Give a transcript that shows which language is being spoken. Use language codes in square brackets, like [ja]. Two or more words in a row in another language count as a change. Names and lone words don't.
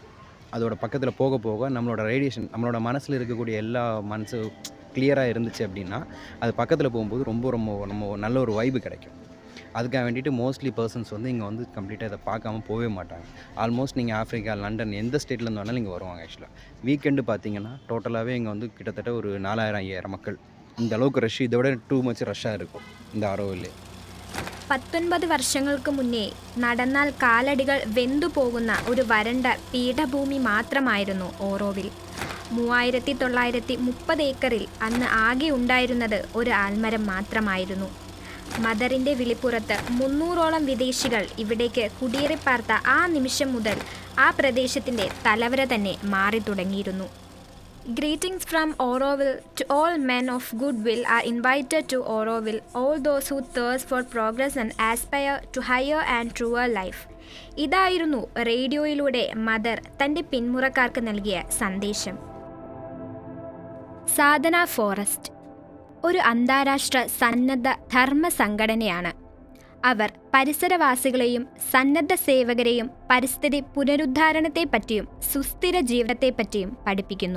[ta] அதோட பக்கத்தில் போக போக நம்மளோட ரேடியேஷன் நம்மளோட மனசில் இருக்கக்கூடிய எல்லா மனசு கிளியராக இருந்துச்சு அப்படின்னா அது பக்கத்தில் போகும்போது ரொம்ப ரொம்ப நம்ம நல்ல ஒரு வைப்பு கிடைக்கும். அதுக்காக வேண்டிட்டு [en] mostly persons [ta] வந்து இங்கே வந்து கம்ப்ளீட்டாக இதை பார்க்காம போகவே மாட்டாங்க. ஆல்மோஸ்ட் நீங்கள் ஆஃப்ரிக்கா, லண்டன் எந்த ஸ்டேட்லேருந்து வேணாலும் இங்கே வருவாங்க. ஆக்சுவலாக வீக்கெண்டு பார்த்தீங்கன்னா டோட்டலாகவே இங்கே வந்து கிட்டத்தட்ட ஒரு 4000-5000 மக்கள். இந்த அளவுக்கு ரஷ் இதை விட [en] too much [ta] ரஷ்ஷாக இருக்கும் இந்த ആരോവിൽ. [ml] 19 വർഷങ്ങൾക്ക് മുന്നേ നടന്നാൽ കാലടികൾ വെന്തുപോകുന്ന ഒരു വരണ്ട പീഠഭൂമി മാത്രമായിരുന്നു ഓറോവിൽ. 3930 ഏക്കറിൽ അന്ന് ആകെ ഉണ്ടായിരുന്നത് ഒരു ആൽമരം മാത്രമായിരുന്നു. മദറിൻ്റെ വിളിപ്പുറത്ത് 300ഓളം വിദേശികൾ ഇവിടേക്ക് കുടിയേറിപ്പാർത്ത ആ നിമിഷം മുതൽ ആ പ്രദേശത്തിൻ്റെ തലവര തന്നെ മാറി തുടങ്ങിയിരുന്നു. [en] Greetings from Auroville to all men of goodwill are invited to Auroville, all those who thirst for progress and aspire to higher and truer life. [ml] ഇതായിരുന്നു റേഡിയോയിലൂടെ മദർ തൻ്റെ പിന്മുറക്കാർക്ക് നൽകിയ സന്ദേശം. സാധന ഫോറസ്റ്റ് ഒരു അന്താരാഷ്ട്ര സന്നദ്ധ ധർമ്മ സംഘടനയാണ്. അവർ പരിസരവാസികളെയും സന്നദ്ധ സേവകരെയും പരിസ്ഥിതി പുനരുദ്ധാരണത്തെപ്പറ്റിയും സുസ്ഥിര ജീവിതത്തെപ്പറ്റിയും പഠിപ്പിക്കുന്നു.